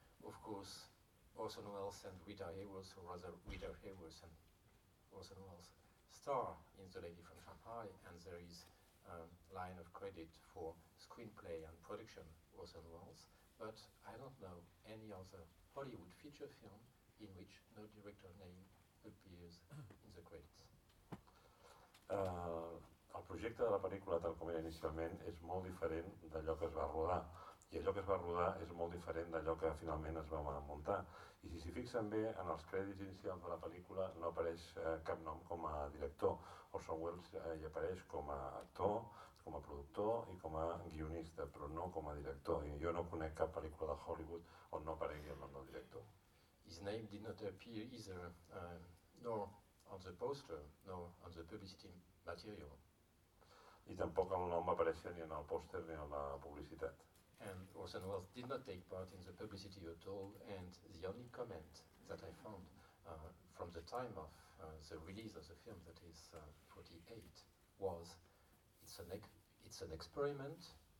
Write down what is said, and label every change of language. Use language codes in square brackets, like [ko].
[en] Of course, Orson Welles and Rita Hayworth, or rather Rita Hayworth and Orson Welles, star in The Lady from Shanghai, and there is a line of credit for screenplay and production, Orson Welles. But I don't know any other Hollywood feature film in which no director name appears in the credits. [ca] El projecte de la pel·lícula tal com era inicialment és molt diferent d'allò que es va rodar. I allò que es va rodar és molt diferent d'allò que finalment es va muntar. I si s'hi fixen bé, en els crèdits inicials de la pel·lícula no apareix cap nom com a director. Orson Welles hi apareix com a actor, com a productor i com a guionista, però no com a director. I jo no conec cap pel·lícula de Hollywood on no aparegui el nom del director. [en] His name did not appear either, nor on the poster, nor on the publicity material. [ca] I tampoc el nom apareixia ni en el pòster ni en la publicitat. [en] And Orson Welles did not take part in the publicity at all, and the only comment that I found from the time of the release of the film, that is 48, was it's an experiment,